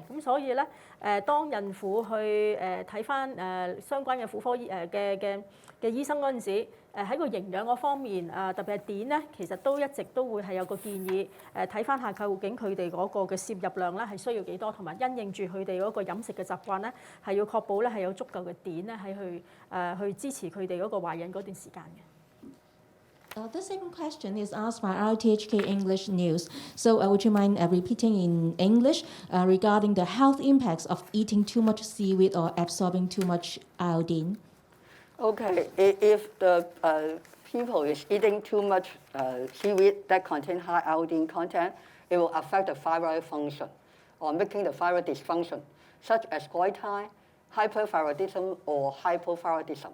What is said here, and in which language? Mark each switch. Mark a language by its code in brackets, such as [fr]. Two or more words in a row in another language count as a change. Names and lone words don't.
[yue] 咁所以咧，當孕婦去睇返相關嘅婦科嘅醫生嗰陣時，喺個營養嗰方面特別係碘咧，其實都一直都會係有個建議睇返下究竟佢哋嗰個嘅攝入量咧係需要幾多，同埋因應住佢哋嗰個飲食嘅習慣咧，係要確保咧係有足夠嘅碘咧係去支持佢哋嗰個懷孕嗰段時間嘅。 [en] The second question is asked by RTHK English News. So would you mind repeating in English regarding the health impacts of eating too much seaweed or absorbing too much iodine? Okay, if the people is eating too much seaweed that contain high iodine content, it will affect the thyroid function or making the thyroid dysfunction, such as goiter, hyperthyroidism, or hypothyroidism.